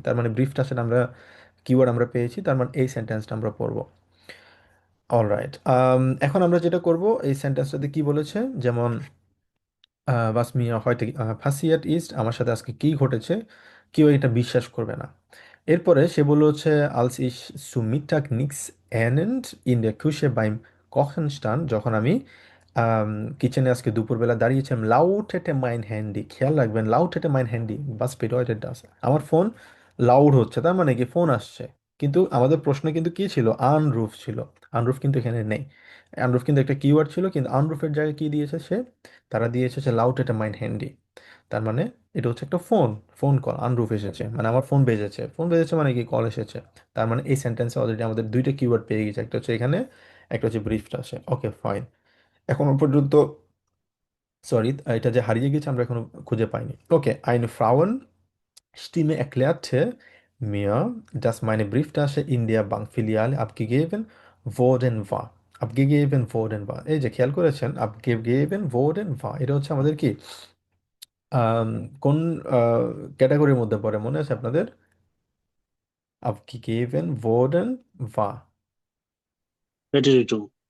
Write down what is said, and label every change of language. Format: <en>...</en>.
<bn>তার মানে ব্রিফড আসে আমরা কিওয়ার্ড আমরা পেয়েছি, তার মানে এই সেন্টেন্সটা আমরা পড়বো। অলরাইট, এখন আমরা যেটা করব, এই সেন্টেন্সটাতে কি বলেছে, যেমন</bn> <de>was mir heute passiert ist,</de> <bn>আমার সাথে আজকে কি ঘটেছে, কেউ এটা বিশ্বাস করবে না। এরপরে সে বলল হচ্ছে</bn> <de>als ich zu Mittag nichts ahnend in der Küche beim Kochen stand,</de> <bn>যখন আমি কিচেনে আজকে দুপুরবেলা দাঁড়িয়েছিলাম,</bn> <de>lautete mein Handy,</de> <bn>খেয়াল রাখবেন</bn> <de>lautete mein Handy, was bedeutet das?</de> <bn>আমার ফোন লাউড হচ্ছে, তার মানে কি ফোন আসছে। কিন্তু আমাদের প্রশ্ন কিন্তু কি ছিল? আনরুফ ছিল। আনরুফ কিন্তু এখানে নেই। আনরুফ কিন্তু একটা কিওয়ার্ড ছিল, কিন্তু আনরুফের জায়গায় কি দিয়েছে সে? তারা দিয়ে এসেছে লাউড এটা মাইন্ড হ্যান্ডি। তার মানে এটা হচ্ছে একটা ফোন, ফোন কল, আনরুফ এসেছে মানে আমার ফোন বেজেছে। ফোন বেজেছে মানে কি? কল এসেছে। তার মানে এই সেন্টেন্সে অলরেডি আমাদের দুইটা কিওয়ার্ড পেয়ে গেছে, একটা হচ্ছে এখানে, একটা হচ্ছে ব্রিফটা আসে। Okay fine. এখনো পর্যন্ত, সরি, এটা যে হারিয়ে গেছে আমরা এখনো খুঁজে পাইনি।</bn> <de>ওকে, eine Frauenstimme erklärte mir, dass meine Brieftasche in der Bankfiliale abgegeben worden war. abgegeben worden war,</de> <bn>এই যে খেয়াল করেছেন, abgegeben worden war, এটা হচ্ছে আমাদের কি আম, কোন ক্যাটাগরির মধ্যে পড়ে মনে আছে আপনাদের?</bn> <de>abgegeben worden war, রেটিরিটুম।</de>